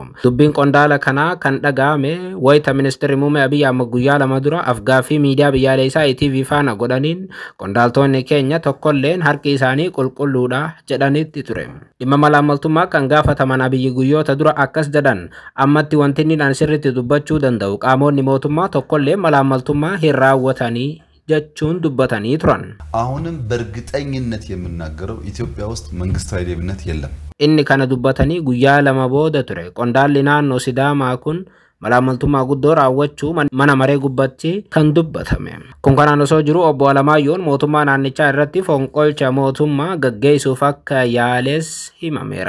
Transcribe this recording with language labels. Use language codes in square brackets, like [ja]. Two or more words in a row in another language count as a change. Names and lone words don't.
[om] Dubbiin qondaala kanaa kan dhaga'ame wayita ministeerri muummee Abiy Ahmed guyyaa lama dura afgaaffii miidiyaa biyyaalessaa ETV faana godhaniin qondaaltonni keenya tokkolleen harki isaanii qulqulluudha jedhanitti ture. Dhimma malaammaltummaa kan gaafataman Abiy guyyoota dura akkas jedhan ammatti wanti inni sirriitti dubbachuu danda'u qaamonni mootummaa tokkollee malaammaltummaa hin raawwatanii jechuun dubbatanii turan. [am] አሁንም በእርግጠኝነት የምናገረው ኢትዮጵያ ውስጥ መንግስታዊ ሌብነት የለም. [om] inni kana dubbatanii guyyaa lama booda ture. Qondaalli naannoo Sidaamaa kun malaammaltummaa guddoo raawwachuu mana maree gubbatti kan dubbatame. Kun kanaan osoo jiru obbo Alamaayyoon mootummaa naannichaa irratti fonqolcha mootummaa gaggeessuuf akka yaales himameera.